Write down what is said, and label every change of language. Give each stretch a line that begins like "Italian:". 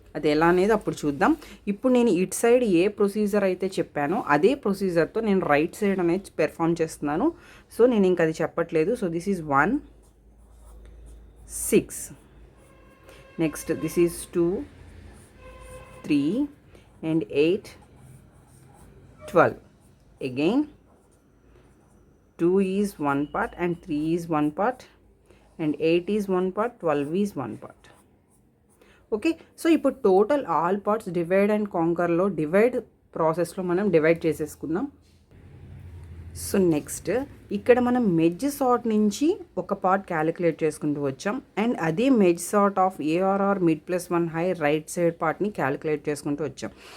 Telugu: అది ఎలా అనేది అప్పుడు చూద్దాం. ఇప్పుడు నేను ఇటు సైడ్ ఏ ప్రొసీజర్ అయితే చెప్పానో అదే ప్రొసీజర్తో నేను రైట్ సైడ్ అనేది పెర్ఫామ్ చేస్తున్నాను. సో నేను ఇంక అది చెప్పట్లేదు. So
English: This is 1 6. Next this is 2 3 and 8 12. Again 2 is one part and 3 is one part and 8 is one part, 12 is one part.
Telugu: Okay so ఇప్పుడు total all parts divide and కాంకర్లో divide ప్రాసెస్లో మనం divide చేసేసుకుందాం. So next ఇక్కడ మనం merge sort నుంచి ఒక part calculate చేసుకుంటూ వచ్చాం అండ్ అదే merge sort of ARR mid plus 1 high right side పార్ట్ని క్యాలిక్యులేట్ చేసుకుంటూ వచ్చాం.